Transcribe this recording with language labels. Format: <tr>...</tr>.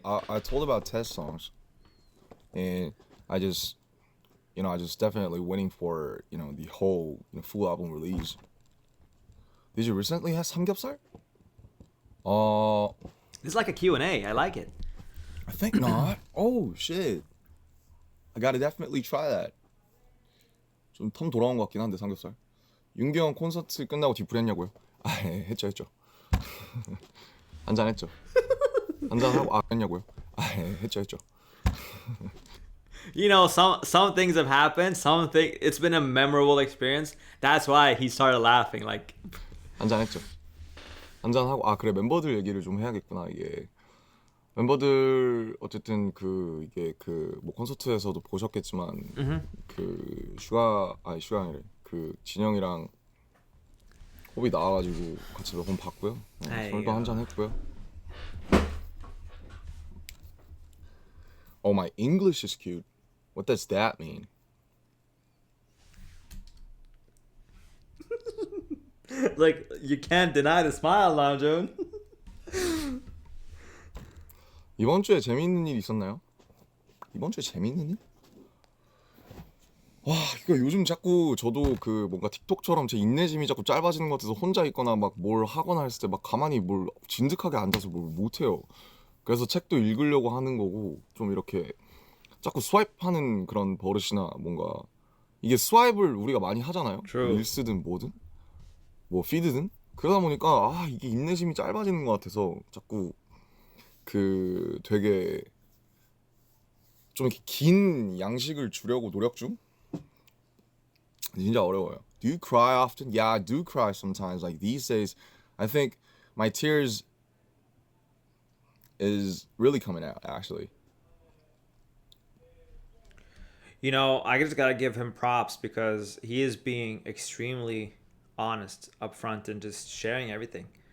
<en>I told about test songs, and I just definitely waiting for, you know, the whole, you know, full album release. Did you recently have samgyeopsal? This is like a Q&A. I like it. I think not. Oh shit. I gotta definitely try that.</en> <ko>좀 텀 돌아온 것 같긴 한데 삼겹살. 윤경 콘서트 끝나고 뒤풀했냐고요? 아, 예, 했죠. 한잔 했죠. 한잔 하고 했냐고요? 아, 예, 했죠.</ko> <en>You know, some things have happened. It's been a memorable experience. That's why he started laughing. Like,</en> <ko>한잔 했죠. 한잔 하고 그래, 멤버들 얘기를 좀 해야겠구나. 이게 멤버들 어쨌든 이게 뭐 콘서트에서도 보셨겠지만 슈가가 아니래. 진영이랑 호비 나와가지고 같이 몇 번 봤고요. 술도 한잔 했고요.</ko> <en>Oh, my English is cute. What does that mean? like you can't deny the smile, Namjoon.</en> <ko>이번 주에 재미있는 일 있었나요? 이번 주에 재미있는 일? 와, 이거 요즘 자꾸 저도 뭔가 틱톡처럼 제 인내심이 자꾸 짧아지는 것 같아서 혼자 있거나 막 뭘 하거나 했을 때 막 가만히 뭘 진득하게 앉아서 뭘 못해요. 그래서 책도 읽으려고 하는 거고, 좀 이렇게 자꾸 스와이프하는 그런 버릇이나 뭔가, 이게 스와이프를 우리가 많이 하잖아요.</ko> <en>True.</en> <ko>릴스든 뭐든 뭐 피드든. 그러다 보니까 이게 인내심이 짧아지는 것 같아서 자꾸 되게 좀 이렇게 긴 양식을 주려고 노력 중? 진짜 어려워요.</ko> <en>Do you cry often? Yeah, I do cry sometimes. Like these days, I think my tears is really coming out, actually. You know, I just gotta give him props because he is being extremely honest up front and just sharing everything.</en>